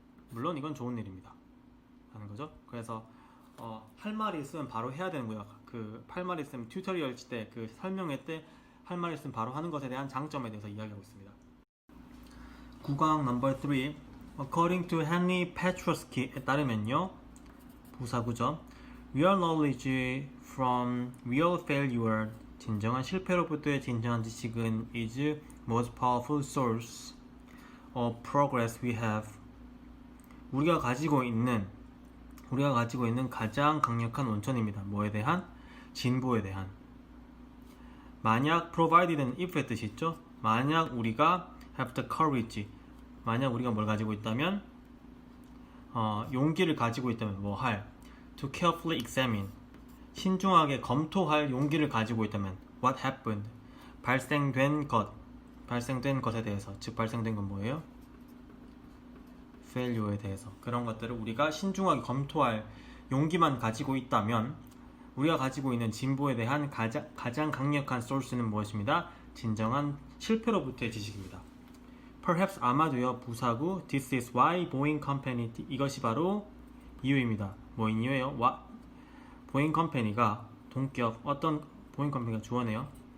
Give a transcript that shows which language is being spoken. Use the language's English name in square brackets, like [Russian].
[Korean] 물론 이건 좋은 일입니다. 하는 거죠. 그래서 할 말이 있으면 바로 해야 되는고요. 그 할 말이 있으면 튜토리얼 때, 그 설명회 때 할 말이 있으면 바로 하는 것에 대한 장점에 대해서 이야기하고 있습니다. 구강 넘버 3. [English] According to [Korean] Henry Petroski에 따르면요, 부사구죠. [English] Real knowledge from real failure, [Korean] 진정한 실패로부터의 진정한 지식은 [English] is most powerful source of progress we have. [Korean] 우리가 가지고 있는 가장 강력한 원천입니다. 뭐에 대한? 진보에 대한. 만약 provided는 if의 뜻이 있죠. 만약 우리가 [English] have the courage, [Korean] 만약 우리가 뭘 가지고 있다면, 용기를 가지고 있다면 뭐 할? [English] To carefully examine, [Korean] 신중하게 검토할 용기를 가지고 있다면 [English] what happened, [Korean] 발생된 것에 대해서, 즉 발생된 건 뭐예요? failure에 대해서. 그런 것들을 우리가 신중하게 검토할 용기만 가지고 있다면 우리가 가지고 있는 진보에 대한 가장 강력한 소스는 무엇입니다? 진정한 실패로부터의 지식입니다. [English] Perhaps, [Korean] 아마도요, 부사구 [English] This is why Boeing Company, [Korean] 이것이 바로 이유입니다. 뭐인 이유예요? 보잉 컴퍼니가 동기업, 어떤 보잉 컴퍼니가 주어네요.